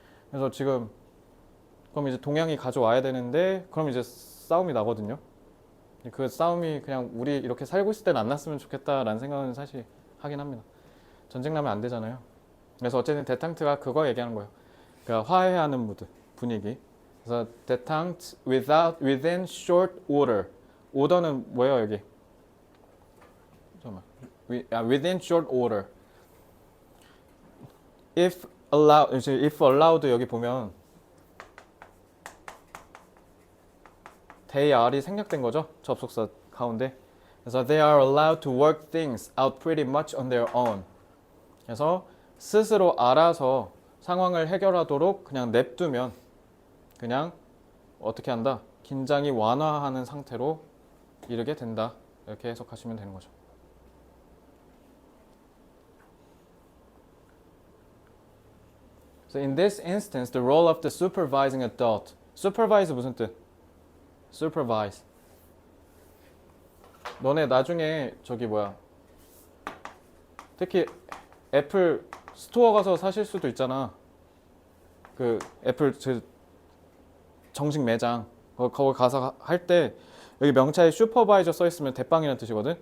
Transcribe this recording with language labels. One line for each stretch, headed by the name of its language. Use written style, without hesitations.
Korean: 그래서 지금 그럼 이제 동양이 가져와야 되는데 그럼 이제 싸움이 나거든요. 그 싸움이 그냥 우리 이렇게 살고 있을 때는 안 났으면 좋겠다라는 생각은 사실 하긴 합니다. 전쟁 나면 안 되잖아요. 그래서 어쨌든 데탕트가 그거 얘기하는 거예요. 그러니까 화해하는 무드, 분위기. 그래서 데탕트
English: within short order.
Korean: 오더는 뭐예요 여기? 잠깐만.
English: within short order. if allowed
Korean: 여기 보면 they are이 생략된 거죠. 접속사 가운데. 그래서
English: they are allowed to work things out pretty much on their own.
Korean: 그래서 스스로 알아서 상황을 해결하도록 그냥 냅두면 그냥 어떻게 한다? 긴장이 완화하는 상태로 이르게 된다. 이렇게 해석하시면 되는 거죠.
English: So in this instance, the role of the supervising adult.
Korean: supervise 무슨 뜻?
English: supervise.
Korean: 너네 나중에 저기 뭐야? 특히 애플 스토어 가서 사실 수도 있잖아. 그 애플 정식 매장 거기 가서 할 때 여기 명차에 슈퍼바이저 써 있으면 대빵이라는 뜻이거든.